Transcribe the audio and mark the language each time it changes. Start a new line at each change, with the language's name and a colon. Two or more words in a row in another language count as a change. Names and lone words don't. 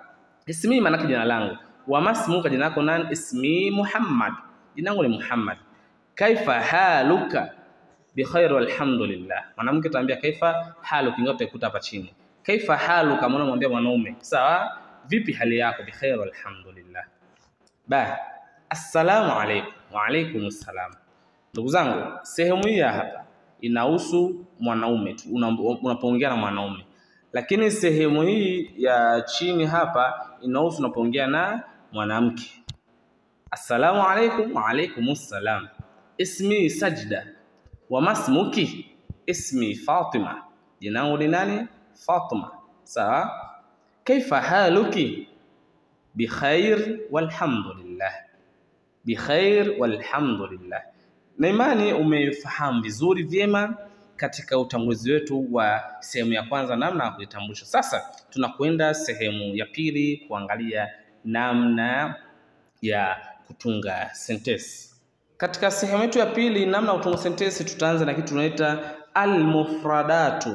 Swahili: Ismi manake jina langu.
Arabic: وما اسمك,
Swahili: jina lako nani? Ismi Muhammad, jina langu ni Muhammad.
Arabic: كيف حالك? بخير والحمد لله.
Swahili: Mwanamke taambia
Arabic: كيف حالك,
Swahili: ingawa utaikuta hapa chini.
Arabic: كيف حالك,
Swahili: mwanamwambia mwanaume, sawa, vipi hali yako?
Arabic: بخير والحمد لله. السلام عليكم. وعليكم السلام.
Swahili: Ndugu zangu, sehemu hii hapa inahusu mwanaume tu, unapoongea na mwanaume. Lakini sehemu hii ya chini hapa inahusu unapoongea na mwanamke.
Arabic: السلام عليكم. وعليكم السلام. اسمي Sajda. وما اسمك?
Swahili: Ismi Fatima, jina langu ni nani? Fatima, sawa.
Arabic: كيف حالك? بخير والحمد لله. بخير والحمد لله.
Swahili: Na imani umefahamu vizuri vyema katika utangulizi wetu wa sehemu ya kwanza, namna ya kujitambulisha. Sasa tunakwenda sehemu ya pili kuangalia namna ya kutunga sentensi. Katika sehemu yetu ya pili, namna ya kutunga sentensi, tutaanza na kitu tunaita al-mufradatu.